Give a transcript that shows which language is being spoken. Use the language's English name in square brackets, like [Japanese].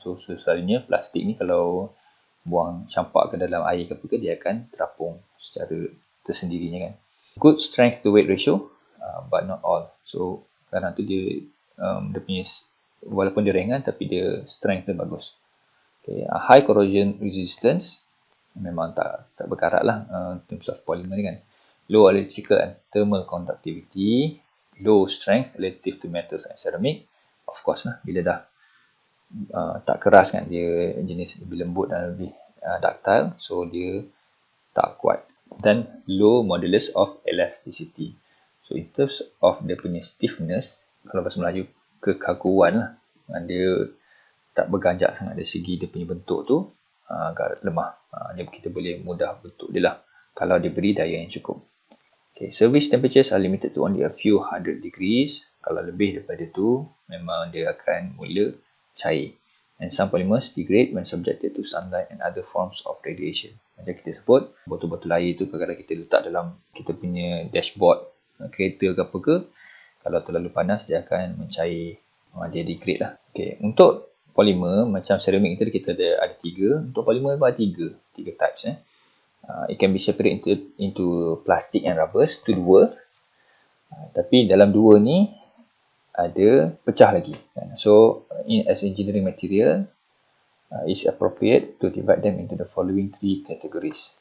[Malay] So selalunya plastik ni kalau buang campak ke dalam air ke apa ke, dia akan terapung secara tersendirinya kan. [English] Good strength to weight ratio, but not all. [Malay] So kadang tu dia punya, walaupun dia ringan tapi dia strength dia bagus. [English] Okay, high corrosion resistance, [Malay] memang tak berkarat lah [English] in terms of polymer ni kan. Low electrical and thermal conductivity, low strength relative to metals and ceramic. Of course [Malay] lah, bila dah tak keras kan, dia jenis lebih lembut dan lebih ductile, so dia tak kuat. [English] Dan low modulus of elasticity. [Malay] So in terms of dia punya stiffness, kalau bahasa Melayu, kekakuan lah, dia tak berganjak sangat dari segi dia punya bentuk tu, agak lemah. Kita boleh mudah bentuk dia lah kalau diberi daya yang cukup. [English] Okay, service temperatures are limited to only a few hundred degrees. [Malay] Kalau lebih daripada tu, memang dia akan mula cair. [English] And some polymers degrade when subjected to sunlight and other forms of radiation. [Malay] Macam kita sebut, botol-botol air tu kadang-kadang kita letak dalam kita punya dashboard kereta ke apa ke, kalau terlalu panas dia akan mencair, dia degrade lah. Okay, untuk polimer macam ceramic kita ada 3. Untuk polimer ada 3 types. [English] It can be separated into plastic and rubbers, tu 2. [Malay] Tapi dalam 2 ni ada pecah lagi. [English] So as engineering material, it's appropriate to divide them into the following 3 categories.